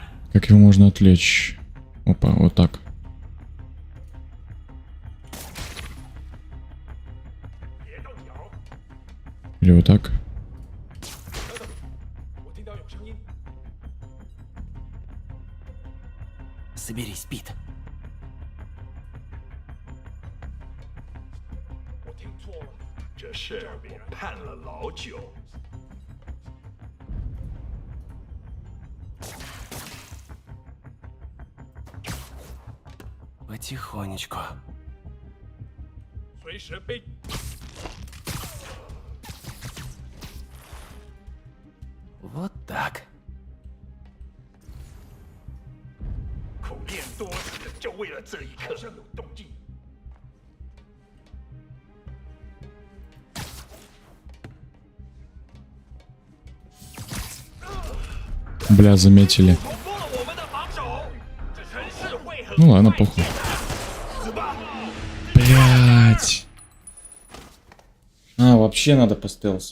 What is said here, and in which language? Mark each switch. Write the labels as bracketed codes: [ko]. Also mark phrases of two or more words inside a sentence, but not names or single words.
[ru] Как его можно отвлечь? Опа, вот так. Или вот так. Соберись, Пит. [zh] 这事我盼了老久。 [ru] Потихонечку. [zh] 随时备。 [ru] Вот так. [zh] 苦练多时，就为了这一刻。好像有动静。 [ru] Бля, заметили. Ну ладно, похуй. Блять. А, вообще надо по стелсу.